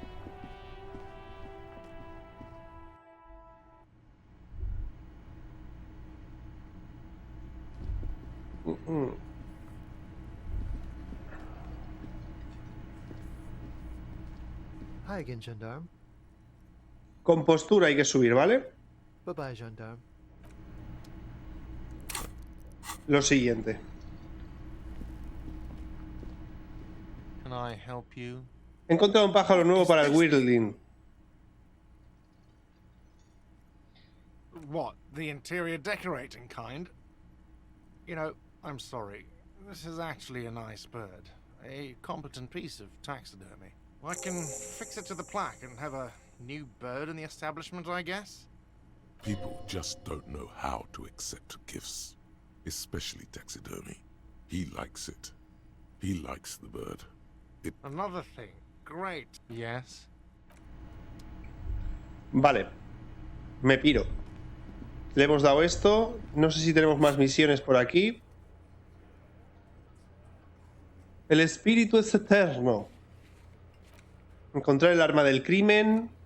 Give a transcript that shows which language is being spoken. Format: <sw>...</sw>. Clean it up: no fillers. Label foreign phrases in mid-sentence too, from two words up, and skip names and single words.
<en>Hi again, gendarme.</en> <es>Con postura hay que subir, ¿vale?</es> <en>Bye bye, gendarme.</en> <es>Lo siguiente.</es> <en>Can I help you?</en> <es>He encontrado un pájaro nuevo para el Whirling.</es> <en>What, the interior decorating kind? You know, I'm sorry. This is actually a nice bird. A competent piece of taxidermy. I can fix it to the plaque and have a new bird in the establishment, I guess? People just don't know how to accept gifts, especially taxidermy. He likes it. He likes the bird. Another thing. Great. Yes?</en> <es>Vale. Me piro. Le hemos dado esto. No sé si tenemos más misiones por aquí. El espíritu es eterno. Encontrar el arma del crimen.</es>